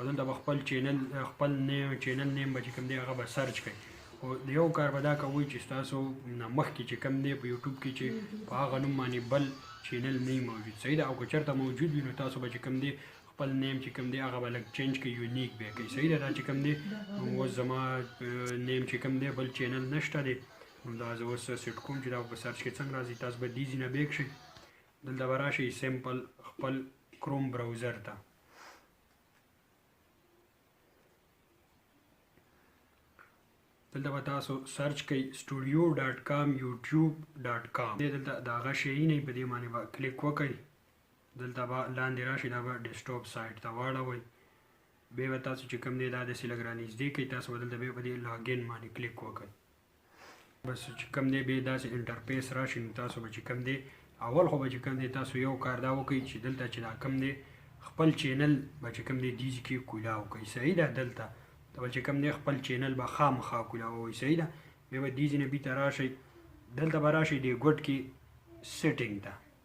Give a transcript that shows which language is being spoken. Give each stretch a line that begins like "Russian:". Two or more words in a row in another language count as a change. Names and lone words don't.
Pashto: دلته به خپل
English: channel name
Pashto: به چې کوم دی هغه به سرچ کړئ او یو کار به دا کوئ چې تاسو نه مخکې چې کوم دی په یوټیوب کې چې په هغه نوم باندې بل چینل نه موجود صحیح ده او که چېرته موجود وي نو تاسو به چې کوم دی خپل نیم چې کوم دی هغه به لږ چینج کړئ یونیک به یې کوئ صحیح ده دا چې کوم دی اوس زما نیم چې کوم دی بل چینل نشته دی دا زه اوس سیټ کوم چې دا په سرچ کې څنګه راځي تاسو به دې ځای نه بیک شئ دلته به راشئ سیمپل خپل
English: Chrome browser
Pashto: ته دلته به تاسو سرچ کوئ studio.com youtube.com دلته د هغه شی نه په دې باندې به کلیک وکړئ دلته به لاندې راشئ دا به
English: desktop site
Pashto: ته واړوئ بیا به تاسو چې کوم دی دا داسې لږ رانږدې کړئ تاسو به دلته بیا په دې لاګین باندې کلیک وکړئ بس چې کوم دی بیا داسې انټرفیس راشي نو تاسو به چې کوم دی اول خو به چې کوم دی تاسو یو کار دا وکړئ چې دلته چې دا کوم دی خپل چینل به چې کوم دی دې کې کولاو کوئ صحیح ده دلته به چې کوم دی خپل چینل به خامخا کولاوئ صحیح ده بیا به دې ځای نه بیرته راشئ دلته به راشئ دې ګوټ کې سیټینګ ته